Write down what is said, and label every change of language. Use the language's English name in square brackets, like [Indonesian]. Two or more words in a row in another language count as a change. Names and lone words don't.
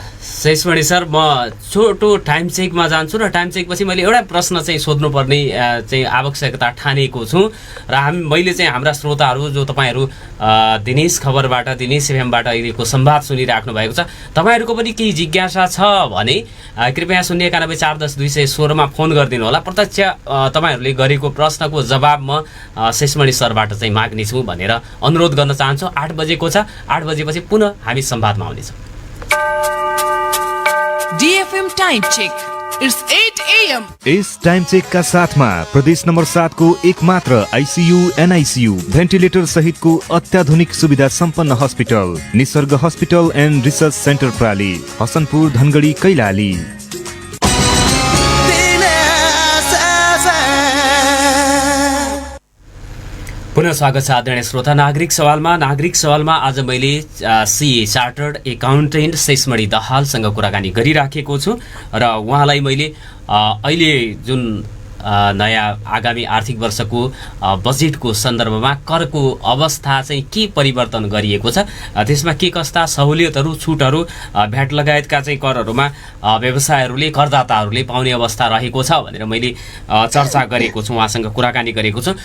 [Nepali] शेषमणि सर, म छोटो टाइम चेकमा जान्छु र टाइम चेकपछि मैले एउटा प्रश्न चाहिँ सोध्नुपर्ने चाहिँ आवश्यकता ठानेको छु र मैले चाहिँ हाम्रा श्रोताहरू जो तपाईँहरू दिनेश खबरबाट, दिनेश एफएमबाट अहिलेको संवाद सुनिराख्नु भएको छ, तपाईँहरूको पनि केही जिज्ञासा छ भने कृपया 091-410-216 मा फोन गरिदिनु होला। प्रत्यक्ष तपाईँहरूले गरेको प्रश्नको जवाब म शेषमणि सरबाट चाहिँ माग्नेछु भनेर अनुरोध गर्न चाहन्छु। 8 बजेको छ, 8 बजेपछि पुनः हामी संवादमा आउनेछौँ। [English] DFM time check, it's 8 AM. [Nepali] इस [English] time check [Nepali] का साथ में प्रदेश नंबर 7 को एकमात्र ICU NICU भेन्टिलेटर सहित को अत्याधुनिक सुविधा संपन्न हॉस्पिटल निसर्ग हॉस्पिटल एंड रिसर्च सेंटर प्राली, हसनपुर, धनगढ़ी, कैलाली। पुनः स्वागत छ आदरणीय श्रोता। नागरिक सवालमा आज मैले CA [English] chartered accountant [Nepali] शेषमणि दाहालसँग कुराकानी गरिराखेको छु र उहाँलाई मैले अहिले जुन नयाँ आगामी आर्थिक वर्षको बजेटको सन्दर्भमा करको अवस्था चाहिँ के परिवर्तन गरिएको छ, त्यसमा के कस्ता सहुलियतहरू छुटहरू भ्याट लगायतका चाहिँ करहरूमा व्यवसायहरूले करदाताहरूले पाउने अवस्था रहेको छ भनेर मैले चर्चा गरेको छु, उहाँसँग कुराकानी गरेको छु।